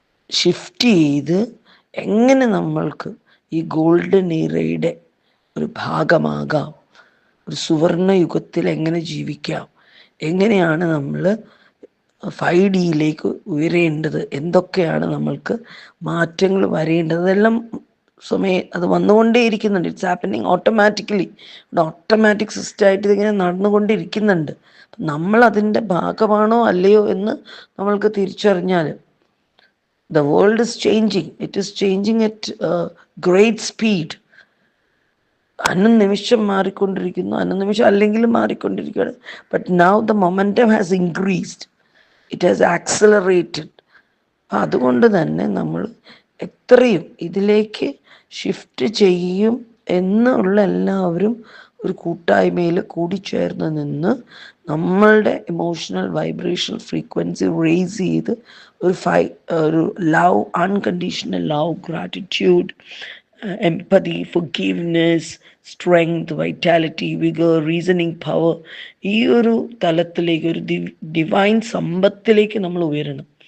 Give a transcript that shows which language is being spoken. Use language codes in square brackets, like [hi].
[ml] Shift ചെയ്ത് എങ്ങനെ നമ്മൾക്ക് ഈ ഗോൾഡൻ ഇറയുടെ ഒരു ഭാഗമാകാം, ഒരു സുവർണ യുഗത്തിൽ എങ്ങനെ ജീവിക്കാം, എങ്ങനെയാണ് നമ്മൾ 5Dയിലേക്ക് ഉയരേണ്ടത്, എന്തൊക്കെയാണ് നമ്മൾക്ക് മാറ്റങ്ങൾ വരേണ്ടത്, അതെല്ലാം അത് വന്നുകൊണ്ടേയിരിക്കുന്നുണ്ട്. [en] It's happening automatically. [ml] ഇവിടെ ഓട്ടോമാറ്റിക് സിസ്റ്റമായിട്ട് ഇതിങ്ങനെ നടന്നുകൊണ്ടിരിക്കുന്നുണ്ട്. നമ്മൾ അതിൻ്റെ ഭാഗമാണോ അല്ലയോ എന്ന് നമ്മൾക്ക് തിരിച്ചറിഞ്ഞാൽ, [en] the world is changing. It is changing at great speed. [ml] അനുനിമിഷം മാറിക്കൊണ്ടിരിക്കുന്നു, അനുനിമിഷം അല്ലെങ്കിലും മാറിക്കൊണ്ടിരിക്കുകയാണ്. [en] But now the momentum has increased, it has accelerated. [ml] അതുകൊണ്ട് തന്നെ നമ്മൾ എത്രയും ഇതിലേക്ക് ഷിഫ്റ്റ് ചെയ്യും എന്നുള്ള എല്ലാവരും ഒരു കൂട്ടായ്മയിൽ കൂടിച്ചേർന്ന് നിന്ന് നമ്മളുടെ ഇമോഷണൽ വൈബ്രേഷണൽ ഫ്രീക്വൻസി റേസ് ചെയ്ത് ഒരു love, unconditional love, gratitude, empathy, forgiveness, strength, vitality, vigour, reasoning power, ഈ ഒരു തലത്തിലേക്ക്, ഒരു ഡിവൈൻ സമ്പത്തിലേക്ക് നമ്മൾ ഉയരണം.